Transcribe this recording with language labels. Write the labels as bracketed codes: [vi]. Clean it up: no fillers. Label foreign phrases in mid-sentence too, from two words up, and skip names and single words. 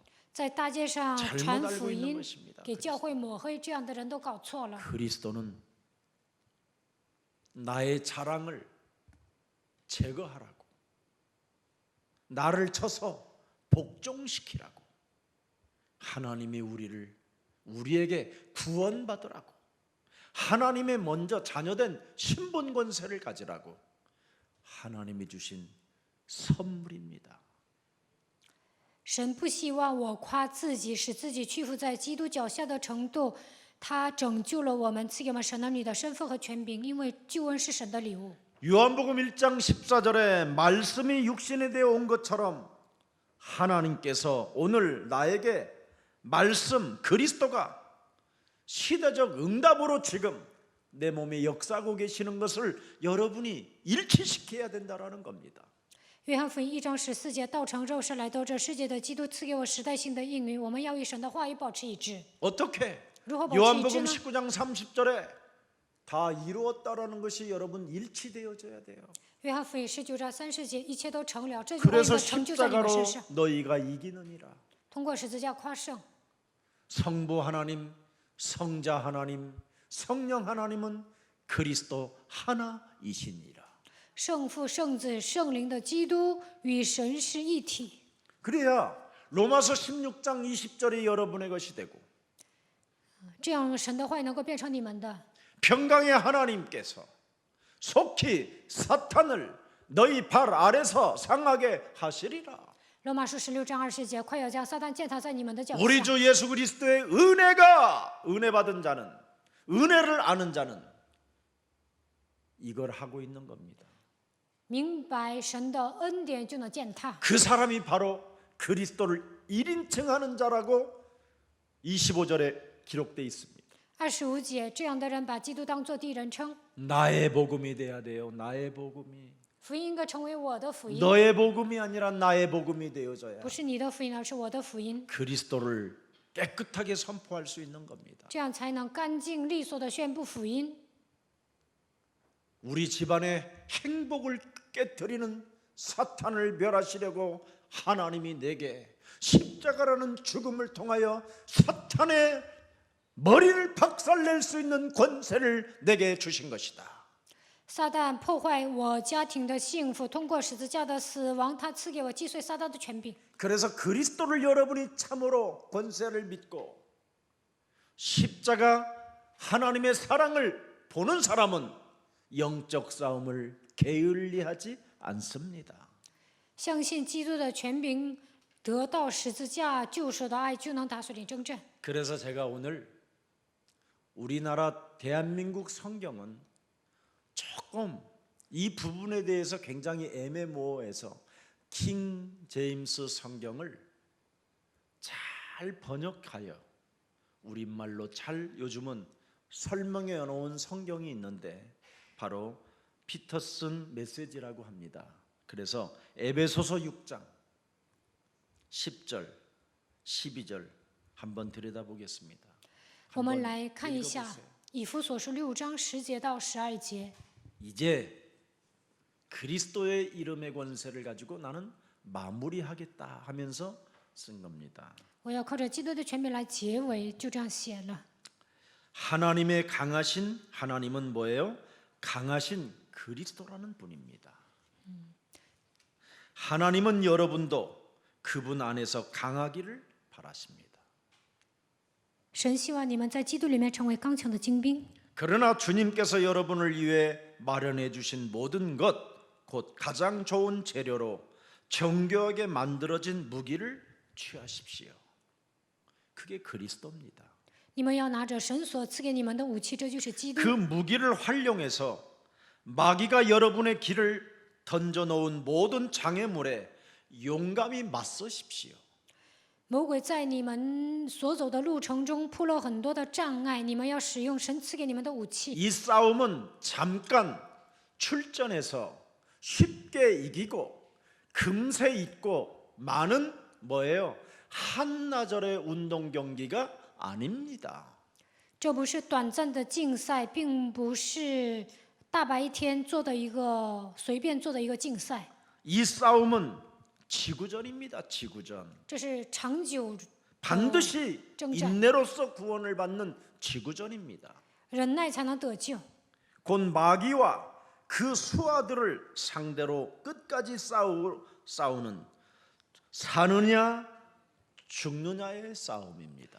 [zh] 在大街上 [ko] 잘못 [zh] 传 [ko] 알고 [zh] 福 [ko] 있는 [zh] 音， [ko] 것입니다. [zh] 给教会抹黑，这样的人都搞错了。 [ko] 그리스도는 나의 자랑을 제거하라고, 나를 쳐서 복종시키라고, 하나님이 우리에게 구원받으라고, 하나님의 먼저 자녀된 신분 권세를 가지라고 하나님이 주신 선물입니다. [zh] 神不希望我夸自己，使自己屈服在基督脚下的程度。他拯救了我们，赐给我们神儿女的身份和权柄，因为救恩是神的礼物。 [ko] 요한복음 1장 14절에 말씀이 육신이 되어 온 것처럼 하나님께서 오늘 나에게 말씀 그리스도가 시대적 응답으로 지금 내 몸에 역사하고 계시는 것을 여러분이 일치시켜야 된다라는 겁니다. [zh] 约翰福音1章14节，道成肉身来到这世界的基督赐给我时代性的应允，我们要与神的话语保持一致。 [ko] 어떻게? [zh] 如何保持一致 [ko] 요한복음 [zh] 呢？ [ko] 19장 30절에 다 이루었다라는 것이 여러분 일치되어져야 돼요. [zh] 约翰福音19章30节，一切都成了，这句话应 [ko] 그래서 [zh] 该成就在你们 [ko] 십자가로 [zh] 身上。 [ko] 너희가 이기느니라. [zh] 通过十字架夸胜， [ko] 성부 하나님, 성자 하나님, 성령 하나님은 그리스도 하나이시니라. [zh] 圣父、圣子、圣灵的基督与神是一体。 [ko] 그래야 로마서 16장 20절이 여러분의 것이 되고 [zh] 这样神的话语能够变成你们的。 [ko] 평강의 하나님께서 속히 사탄을 너희 발 아래서 상하게 하시리라. [zh] 罗马书16章20节，快要将撒旦践踏在你们的脚 [ko] 우리 [zh] 下。 [ko] 주 예수 그리스도의 은혜가 은혜 받은 자는 은혜를 아는 자는 이걸 하고 있는 겁니다. [zh] 明白神的恩典就能践踏。 [ko] 그 사람이 바로 그리스도를 1인칭하는 자라고 25절에 기록되어 있습니다. [zh] 25 节，这样的人把基督当作第一人称， [ko] 나의 복음이 돼야 돼요. 나의 복음이. [zh] 福音应该成为我的福音， [ko] 너의 복음이 아니라 나의 복음이 되어져야 [zh] 不是你的福音，而是我的福音， [ko] 그리스도를 깨끗하게 선포할 수 있는 겁니다. [zh] 这样才能干净利索的宣布福音。 [ko] 우리 집안의 행복을 깨뜨리는 사탄을 멸하시려고 하나님이 내게 십자가라는 죽음을 통하여 사탄의 머리를 박살낼 수 있는 권세를 내게 주신 것이다. [zh] 撒旦破坏我家庭的幸福，通过十字架的死亡，他赐给我击碎撒旦的权柄。 [ko] 그래서 그리스도를 여러분이 참으로 권세를 믿고 십자가 하나님의 사랑을 보는 사람은 영적 싸움을 게을리하지 않습니다. [zh] 相信基督的权柄，得到十字架救赎的爱，就能打碎你征战。 [ko] 그래서 제가 오늘 우리나라 대한민국 성경은 조금 이 부분에 대해서 굉장히 애매모호해서 킹 제임스 성경을 잘 번역하여 우리말로 잘 요즘은 설명해 놓은 성경이 있는데 바로 피터슨 메시지라고 합니다. 그래서 에베소서 6장 10절 12절 한번 들여다보겠습니다. [zh] 我们来看一下以弗所书6章10节到12节。 [ko] 이제 그리스도의 이름의 권세를 가지고 나는 마무리하겠다 하면서 쓴 겁니다. [zh] 我要靠着基督的权柄来结尾，就这样写了。 [ko] 하나님의 강하신 하나님은 뭐예요? 강하신 그리스도라는 분입니다. 하나님은 여러분도 그분 안에서 강하기를 바라십니다. [zh] 神希望你们在基督里面成为刚强的精兵。 [ko] 그러나 주님께서 여러분을 위해 마련해 주신 모든 것, 곧 가장 좋은 재료로 정교하게 만들어진 무기를 취하십시오. 그게 그리스도입니다. [zh] 你们要拿着神所赐给你们的武器，这就是基督 [ko] 그 。 무기를 활용해서 마귀가 여러분의 길을 던져 놓은 모든 장애물에 용감히 맞서십시오. [zh] 魔鬼在你们所走的路程中铺了很多的障碍，你们要使用神赐给你们的武器。 [ko] 이 싸움은 잠깐 출전해서 쉽게 이기고 금세 있고 많은 뭐예요? 한나절의 운동 경기가 아닙니다. [zh] 这不是短暂的竞赛，并不是大白天做的一个随便做的一个竞赛， [ko] 이 싸움은 지구전입니다. 지구전. [zh] 这是长久 [ko] 반드시 [zh] 征战 [ko] 인내로서 구원을 받는 지구전입니다. [zh] 忍耐才能得救。 [ko] 곧 마귀와 그 수하들을 상대로 끝까지 싸우는 사느냐 죽느냐의 싸움입니다.